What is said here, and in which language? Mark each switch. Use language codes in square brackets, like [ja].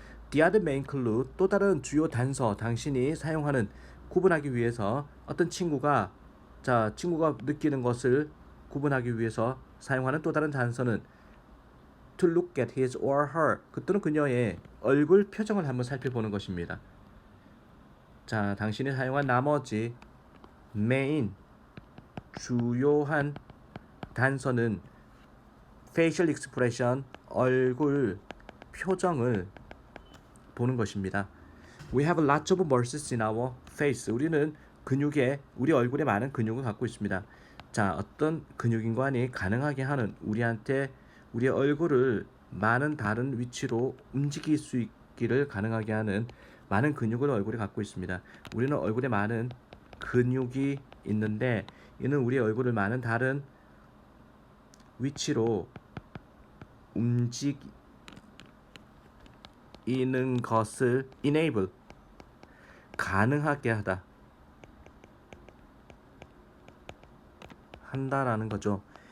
[en] The other main clue [ko] 또 다른 주요 단서 당신이 사용하는 구분하기 위해서 어떤 친구가 느끼는 것을 구분하기 위해서 사용하는 또 다른 단서는 [en] to look at his or her [ko] 그 또는 그녀의 얼굴 표정을 한번 살펴보는 것입니다. 자, 당신이 사용한 나머지 main 주요한 단서는 [en] facial expression [ko] 얼굴 표정을 보는 것입니다. [en] We have lots of muscles in our face. [ko] 우리는 우리 얼굴에 많은 근육을 갖고 있습니다. 자, 어떤 근육인관이 가능하게 하는 우리한테 우리의 얼굴을 많은 다른 위치로 움직일 수 있기를 가능하게 하는 많은 근육을 얼굴에 갖고 있습니다. 우리는 얼굴에 많은 근육이 있는데 이는 우리 얼굴을 많은 다른 위치로 움직이는 것을 enable 가능하게 한다라는 거죠.